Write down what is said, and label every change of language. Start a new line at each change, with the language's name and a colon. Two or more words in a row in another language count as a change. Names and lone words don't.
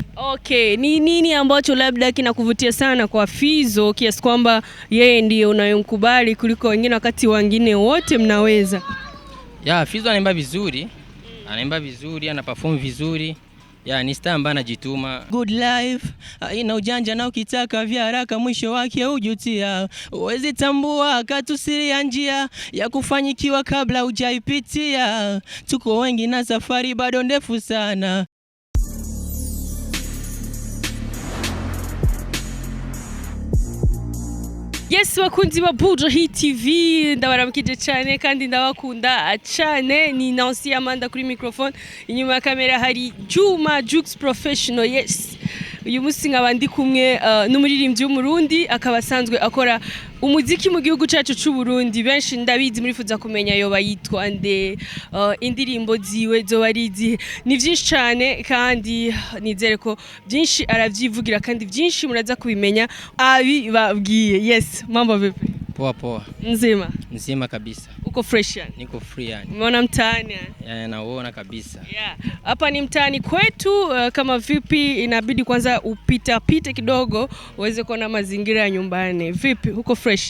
Swahili: Okay, ni nini ambacho labda kinakuvutia sana kwa Fizzo kiasi kwamba yeye ndiye unayomkubali kuliko wengine wakati wengine wote mnaweza? Ya, Fizzo anaimba vizuri. Anaimba vizuri, ana perform vizuri. Ya, ni star ambaye anajituma.
English: Good life,
Swahili: haina ujanja na ukitaka vya haraka mwisho wake hujutia. Uwezi tambua katusiri ya njia ya kufanyikiwa kabla hujaipitia. Tuko wengi na safari bado ndefu sana.
Rundi: Yes,
Swahili: wakunzi wa
Rundi: Bujahit TV, ndabaramukije cyane kandi ndabakunda cyane. Ni Nancy Amanda kuri microphone, inyuma ya kamera hari Juma Jux Professional. Yes, uyu munsi nkabandi kumwe n'umuririmbyi w'umurundi akaba asanzwe akora umuziki mu gihugu cyacu cy'u Burundi. Benshi ndabizi murifuza kumenya yoba yitwa nde, indirimbo ziwe zo barizi ni byinshi cyane kandi nizere ko byinshi aravyivugira kandi byinshi muraza kubimenya abi babwiye.
Swahili: Yes, mambo vipi? Poa poa. Nzima kabisa. Uko fresh yani? Niko free yani. Umeona mtaani yani? Yeah, naona kabisa. Yeah. Hapa ni mtaani kwetu. Kama vipi inabidi kwanza upite kidogo uweze kuona mazingira ya nyumbani. Vipi uko fresh?